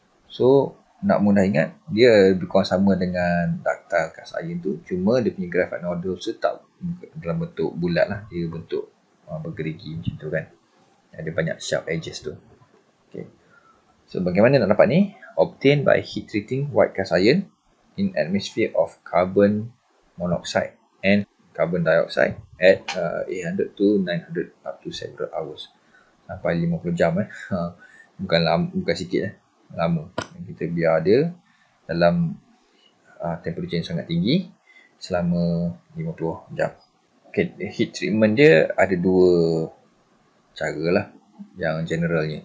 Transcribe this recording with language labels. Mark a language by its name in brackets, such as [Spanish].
[Malay] So nak mudah ingat, dia lebih kurang sama dengan ductile cast iron tu, cuma dia punya graphite nodule tu tak dalam bentuk bulat lah, dia bentuk bergerigi macam tu kan. Ada banyak sharp edges tu. Okay. So bagaimana nak dapat ni? [English] Obtained by heat treating white cast iron in atmosphere of carbon monoxide and carbon dioxide at 800 to 900 up to several hours. [Malay] Sampai 50 jam bukan sikit lama. Kita biar dia dalam temperature yang sangat tinggi selama 50 jam. Okay, heat treatment dia ada dua cara lah yang generalnya.